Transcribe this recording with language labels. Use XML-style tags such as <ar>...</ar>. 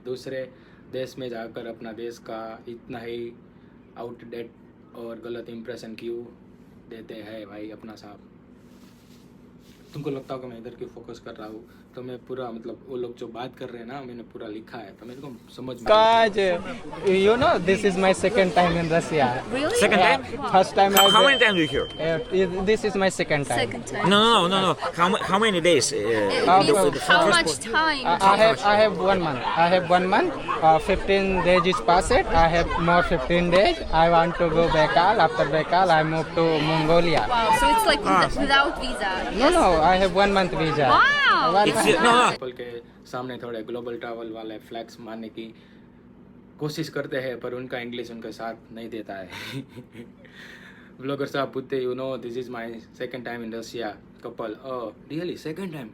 <hi>दूसरे देश में जाकर अपना देश का इतना ही आउटडेट और गलत इम्प्रेशन क्यों देते हैं भाई अपना साहब। तुमको लगता होगा मैं इधर क्यों फोकस कर रहा हूँ, तो मैं पूरा मतलब वो लोग जो बात कर रहे हैं ना, मैंने पूरा लिखा है, तो मेरे को समझ में</hi> <en>Guys, you know, this is my second time in Russia. Really? Second time? First time How many times do you here? This is my second time. Second time. No. How many days? How much time? I have 1 month. I have 1 month. 15 days is passed. I have more 15 days. I want to go Baikal. After Baikal, I move to Mongolia. Wow. So it's like without visa. No. I have 1 month visa. Wow.</en> <hi>Couple के सामने थोड़े global travel वाले flex मारने की कोशिश करते हैं, पर उनका इंग्लिश उनके साथ नहीं देता है। ब्लॉगर साहब पूछते</hi> <en>You know this is my second time in Russia.</en> <hi>Couple</hi> <en>Really second time?</en>